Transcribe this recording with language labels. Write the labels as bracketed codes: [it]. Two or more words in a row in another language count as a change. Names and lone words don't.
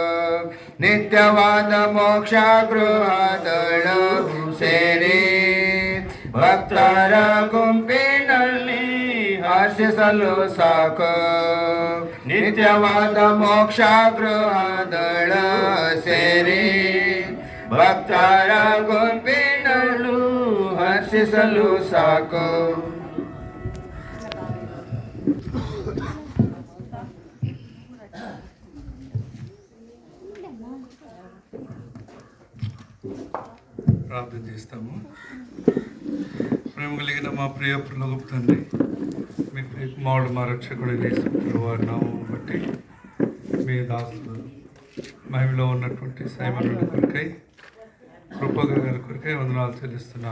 [kn] ನಿತ್ಯವಾದ ಮೋಕ್ಷ ಗೃಹದೊಳು ಸೇರಿ ಭಕ್ತರ ಗುಂಪಿನಲ್ಲಿ ಹರ್ಷಿಸಲು ಸಾಕು. ನಿತ್ಯವಾದ ಮೋಕ್ಷ ಗೃಹದಳ ಸೇರಿ ಭಕ್ತರ ಗುಂಪಿನಲ್ಲೂ ಹರ್ಷಿಸಲು ಸಾಕು. [te] ప్రార్థన చేస్తాము. ప్రేమ కలిగిన మా ప్రియ పరలోకపు తండ్రి, మీ ప్రియ కుమారుడు మా రక్షకుడు యేసు వారి నామం బట్టి మీ దాసులు మహిమలో ఉన్నటువంటి సైమనుడి కొరకై, కృపగా గారి కొరకై వందనాలు చెల్లిస్తున్నాం.